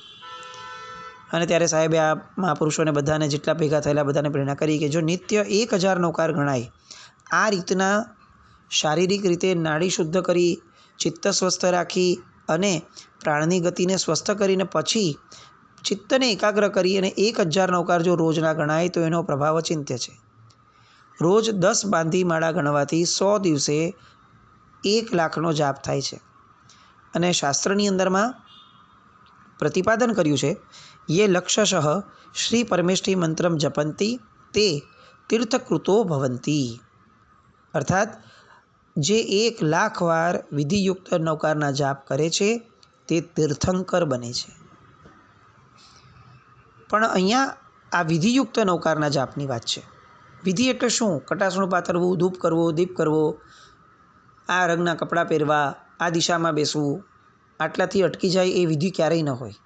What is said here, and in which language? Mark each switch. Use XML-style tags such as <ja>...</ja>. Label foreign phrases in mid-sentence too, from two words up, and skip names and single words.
<gu>અને ત્યારે સાહેબે આ મહાપુરુષોને બધાને, જેટલા ભેગા થયેલા બધાને પ્રેરણા કરી કે જો નિત્ય 1000 નવકાર ગણાય, આ રીતના શારીરિક રીતે નાડી શુદ્ધ કરી, ચિત્ત સ્વસ્થ રાખી અને પ્રાણની ગતિને સ્વસ્થ કરીને પછી ચિત્તને એકાગ્ર કરી અને 1000 નવકાર જો રોજના ગણાય તો એનો પ્રભાવ અચિંત્ય છે. રોજ 10 બાંધી માળા ગણવાથી 100 દિવસે 1,00,000નો જાપ થાય છે. અને શાસ્ત્રની અંદરમાં પ્રતિપાદન કર્યું છે,</gu> <sa>ये लक्षशः श्री परमेष्ठी मंत्रम जपंती ते तीर्थकृतो भवंती.</sa> <gu>अर्थात जे 1,00,000 વાર વિધિયુક્ત નવકારના જાપ કરે છે તે તીર્થંકર બને છે. પણ અહીંયા આ વિધિયુક્ત નવકારના જાપની વાત છે. વિધિ એટલે શું? કટાસણું પાથરવું, ધૂપ કરવો, દીપ કરવો, આ રંગના કપડાં પહેરવા, આ દિશામાં બેસવું, આટલાથી અટકી જાય એ વિધિ ક્યારેય ન હોય.</gu>